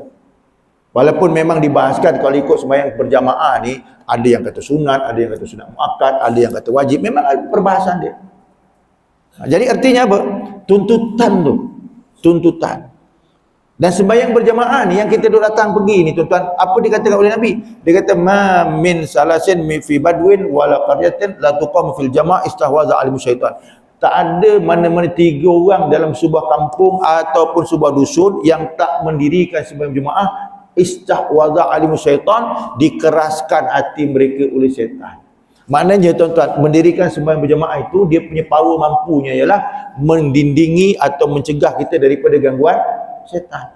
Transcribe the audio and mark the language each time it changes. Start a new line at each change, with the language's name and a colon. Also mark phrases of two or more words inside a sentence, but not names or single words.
Malay: Walaupun memang dibahaskan kalau ikut sembahyang berjamaah ni, ada yang kata sunat, ada yang kata sunat muakkad, ada yang kata wajib, memang ada perbahasan dia. Jadi artinya apa? Tuntutan tu. Tuntutan. Dan sembahyang berjamaah ni yang kita duk datang pergi ni tuan-tuan, apa dikatakan oleh Nabi? Dia kata
Arabic: ما من ثلاث في بدو ولا قرية لا تقام في الجماعة استحوذ عليهم الشيطان.
Malay: Tak ada mana-mana 3 orang dalam sebuah kampung ataupun sebuah dusun yang tak mendirikan sembahyang jemaah,
Arabic: استحوذ عليهم الشيطان,
Malay: dikeraskan hati mereka oleh syaitan. Maknanya tuan-tuan, mendirikan sembahyang berjemaah itu dia punya power mampunya ialah mendindingi atau mencegah kita daripada gangguan syaitan.